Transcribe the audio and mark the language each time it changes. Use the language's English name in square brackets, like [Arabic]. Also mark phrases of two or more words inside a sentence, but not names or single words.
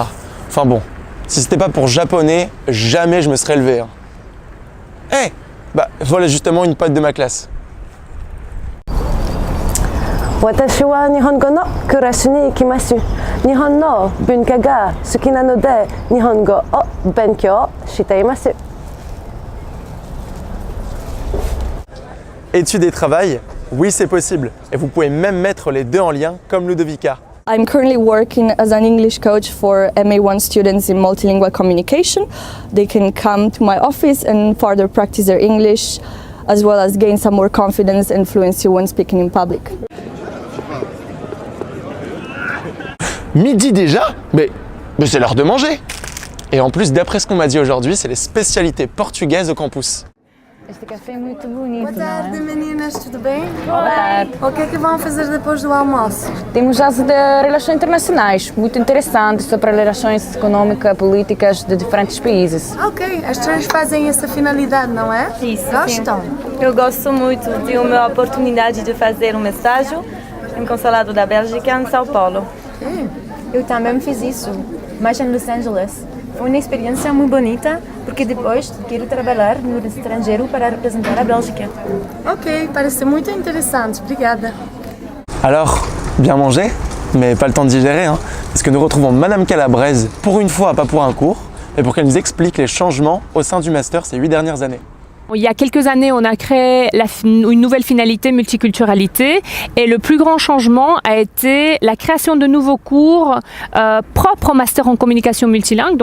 [French] Enfin bon, si c'était pas pour japonais, jamais je me serais levé. Eh, bah voilà justement une pote de ma classe. [Japanese] 私は日本語のクラスに行きます。日本の文化が好きなので日本語を勉強しています。 [French] Études et travail, oui c'est possible. Et vous pouvez même mettre les deux en lien comme Ludovica. [English] I'm currently working as an English coach for MA1 students in multilingual communication. They can come to my office and further practice their English, as well as gain some more confidence and fluency when speaking in public. [French] Midi déjà? Mais c'est l'heure de manger! Et en plus, d'après ce qu'on m'a dit aujourd'hui, c'est les spécialités portugaises au campus. [Portuguese] Este café é muito bonito. Boa tarde, não é? meninas, tudo bem? Boa tarde. O que é que vão fazer depois do almoço? Temos aulas de relações internacionais, muito interessantes, sobre relações econômicas, políticas de diferentes países. Ok, as três fazem essa finalidade, não é? Isso, Gostam? sim. Eu gosto muito de uma oportunidade de fazer um estágio no Consulado da Bélgica em São Paulo. Eu também fiz isso, mas em Los Angeles. Foi uma experiência muito bonita, porque depois quero trabalhar no estrangeiro para representar a Bélgica. Ok, parece muito interessante, obrigada. [French] Alors, bien manger, mais pas le temps de digérer, hein, parce que nous retrouvons Madame Calabrese pour une fois, pas pour un cours, mais pour qu'elle nous explique les changements au sein du master ces 8 dernières années. Il y a quelques années, on a créé une nouvelle finalité multiculturalité et le plus grand changement a été la création de nouveaux cours propres au master en communication multilingue.